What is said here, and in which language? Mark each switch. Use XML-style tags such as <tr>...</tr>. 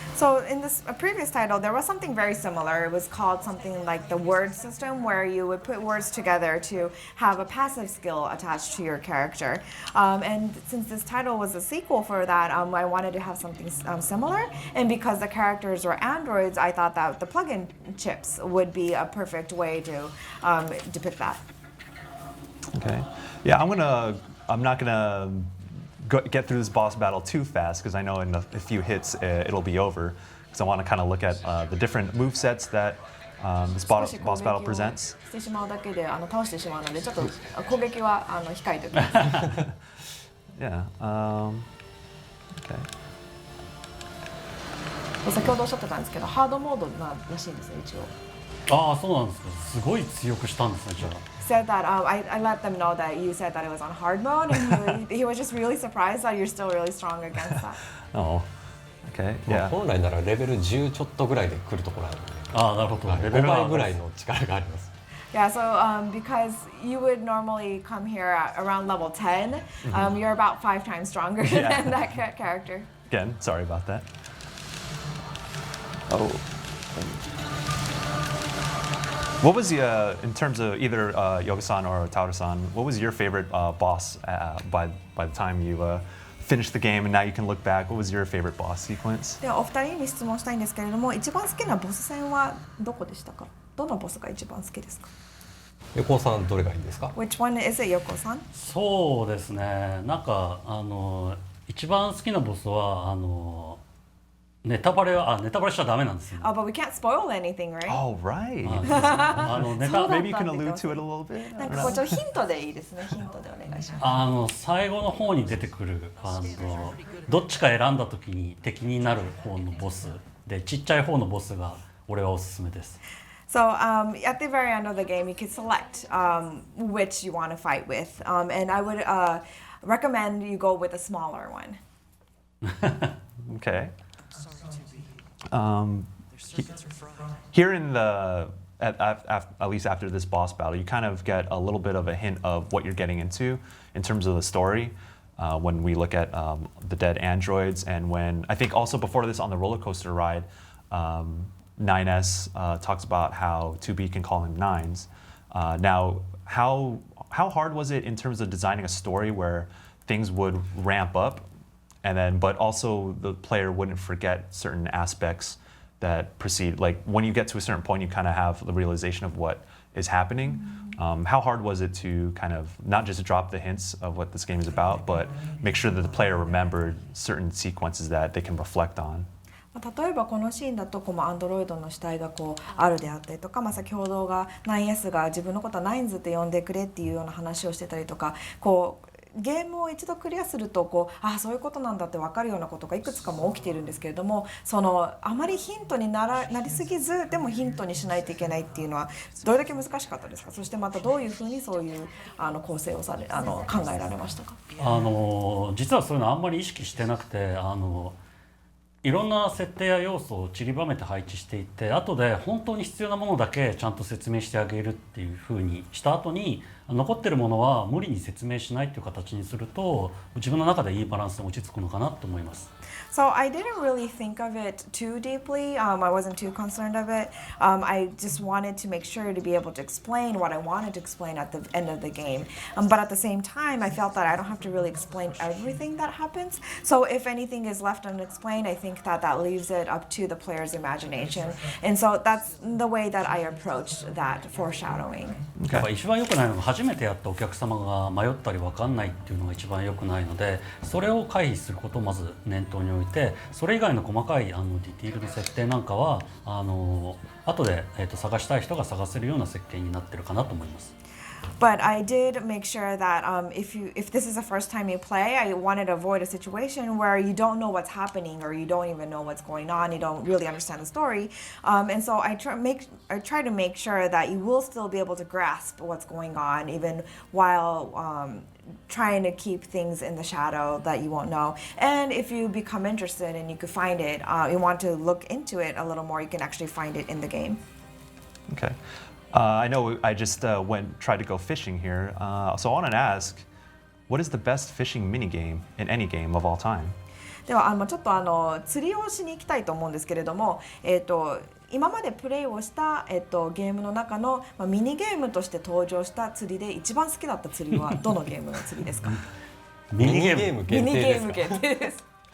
<en>So in this previous title, there was something very similar. It was called something like the word system, where you would put words together to have a passive skill attached to your character. And since this title was a sequel for that, I wanted to have something similar. And because the characters were androids, I thought that the plug-in chips would be a perfect way to depict that. Okay. Yeah, I'm not gonna get through this boss battle too fast because I know in a few hits it'll be over. Because I want to kind of look at the different move sets that this boss battle presents.</en> <ja>してしまうだけで倒してしまうので、ちょっと攻撃は控えておきます。</ja> <en>Yeah. Okay.</en> <ja>先ほどおっしゃってたんですけど、ハードモードらしいんですね、一応。そうなんですか。すごい強くしたんですね、じゃあ。</ja> <en>Said that I let them know that you said that it was on hard mode, and he was just really surprised that you're still really strong against that. Oh. Okay. Yeah.</en> <ja>本来ならレベル10ちょっとぐらいで来るところあるので、なるほど。 5倍ぐらいの力があります。</ja> <en>Yeah, so because you would normally come here at around level 10, you're about 5 times stronger than that character. Again, sorry about that. Oh. What was the in terms of either Yoko-san or Taura-san? What was your favorite boss by the time you finished the game and now you can look back? What was your favorite boss sequence?</en> <ja>ではお二人に質問したいんですけれども、一番好きなボス戦はどこでしたか？どのボスが一番好きですか？横尾さんどれがいいですか？</ja> <en>Which one is it, Yoko-san?</en> <ja>そうですね。なんか一番好きなボスはネタバレしちゃダメなんですよ。</ja> <en>Oh, but we can't spoil anything, right? Oh, right.</en> <ja>ネタ</ja> <en>Maybe you can allude to it a little bit.</en> <ja>なんかこうちょっとヒントでいいですね。ヒントでお願いします。最後の方に出てくるどっちか選んだ時に敵になる方のボスでちっちゃい方のボスが俺はおすすめです。</ja> <en>So at the very end of the game, you can select which you want to fight with, and I would recommend you go with a smaller one. Okay. Here in the at least after this boss battle, you kind of get a little bit of a hint of what you're getting into in terms of the story. When we look at the dead androids, and when I think also before this on the roller coaster ride, 9S talks about how 2B can call him Nines. Now, how hard was it in terms of designing a story where things would ramp up, and then but also the player wouldn't forget certain aspects that precede? Like when you get to a certain point, you kind of have the realization of what is happening. How hard was it to kind of not just drop the hints of what this game is about, but make sure that the player remembered certain sequences that they can reflect on?</en> <ja>例えばこのシーンだとアンドロイドの死体があるであったりとか、先ほどが 9S が自分のことはナインズって呼んでくれっていうような話をしてたりとか、ゲームを一度クリアするとそういうことなんだって分かるようなことがいくつかも起きているんですけれども、あまりヒントになりすぎずでもヒントにしないといけないっていうのはどれだけ難しかったですか？そしてまたどういうふうにそういう構成を考えられましたか？実はそういうのあんまり意識してなくて、いろんな設定や要素を散りばめて配置していって、後で本当に必要なものだけちゃんと説明してあげるっていう風にした後に、残ってるものは無理に説明しないっていう形にすると自分の中でいいバランスに落ち着くのかなと思います。</ja> <en>So I didn't really think of it too deeply. I wasn't too concerned of it. I just wanted to make sure to be able to explain what I wanted to explain at the end of the game. But at the same time, I felt that I don't have to really explain everything that happens. So if anything is left unexplained, I think that leaves it up to the player's imagination. And so that's the way that I approached that foreshadowing.</en> <ja>一番良くないのが初めてやったお客様が迷ったり分かんないっていうのが一番良くないので、それを回避することをまず念頭に置いて、それ以外の細かいディティールの設定なんかは後で、探したい人が探せるような設計になってるかなと思います。</ja> <en>But I did make sure that if this is the first time you play, I wanted to avoid a situation where you don't know what's happening or you don't even know what's going on, you don't really understand the story. And so I try to make sure that you will still be able to grasp what's going on even while trying to keep things in the shadow that you won't know. And if you become interested and you could find it, you want to look into it a little more, you can actually find it in the game. Okay. I know I just tried to go fishing here, so I wanted to ask, what is the best fishing minigame in any game of all time?</en> <ja>ではちょっと釣りをしに行きたいと思うんですけれども、今までプレイをした、ゲームの中の、ミニゲームとして登場した釣りで一番好きだった釣りはどのゲームの釣りですか？ミニゲーム限定です。</ja>